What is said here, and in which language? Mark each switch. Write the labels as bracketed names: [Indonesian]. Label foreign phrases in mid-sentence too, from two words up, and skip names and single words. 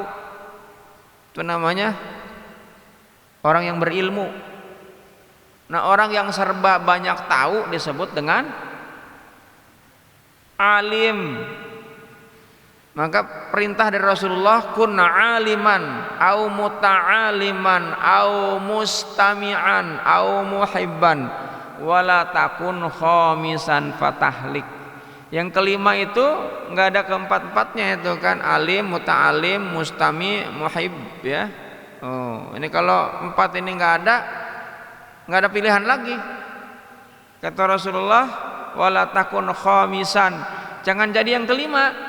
[Indonesian] Itu namanya orang yang berilmu. Nah, orang yang serba banyak tahu disebut dengan alim. Maka perintah dari Rasulullah, [Arabic] كن عالما أو متعلما أو مستمعا أو محبا ولا تكن خامسا فتهلك. [Indonesian] Yang kelima itu enggak ada keempat-empatnya itu kan, [Arabic] عالم، متعلم، مستمع، محب, [Indonesian] ya. Oh, ini kalau empat ini enggak ada pilihan lagi. Kata Rasulullah, [Arabic] ولا تكن خامسا, [Indonesian] jangan jadi yang kelima.